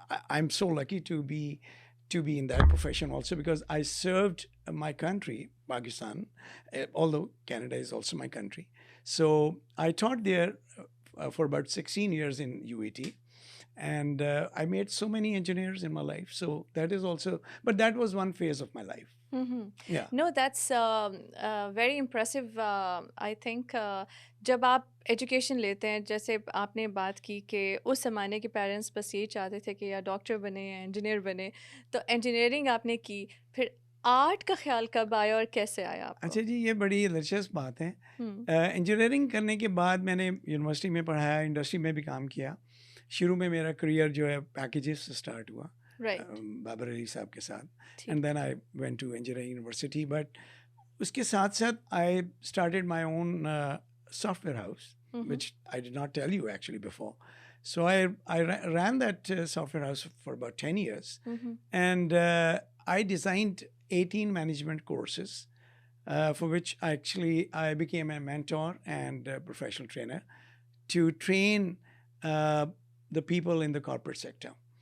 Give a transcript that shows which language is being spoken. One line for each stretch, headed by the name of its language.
English: I'm so lucky to be in that profession also because I served my country, Pakistan, although Canada is also my country. So I taught there for about 16 years in UET, and I made so many engineers in my life. So that is also, but that was one phase of my life. Hmm. Yeah. No that's very impressive I think.
Hindi: जब आप education लेते हैं, जैसे आपने बात की कि उस ज़माने के पेरेंट्स बस यही चाहते थे कि या डॉक्टर बने या इंजीनियर बने, तो इंजीनियरिंग आपने की, फिर आर्ट का ख्याल कब आया और कैसे आया आपको? अच्छा जी, ये बड़ी दिलचस्प बात है। हम्म। इंजीनियरिंग करने के बाद मैंने यूनिवर्सिटी में पढ़ाया, इंडस्ट्री में भी काम किया। शुरू में मेरा करियर जो है पैकेजेस से स्टार्ट हुआ,
English: Right.
Hindi: बाबर अली साहब के साथ, ठीक
English: and then
Hindi: है।
English: I went to engineering university. But
Hindi: उसके साथ साथ
English: I started my own software house, hmm. which I did not tell you actually before. So I ran that software house for about 10 years, hmm. and I designed 18 management courses, for which I became a mentor and a professional trainer to train uh, the people in the corporate sector.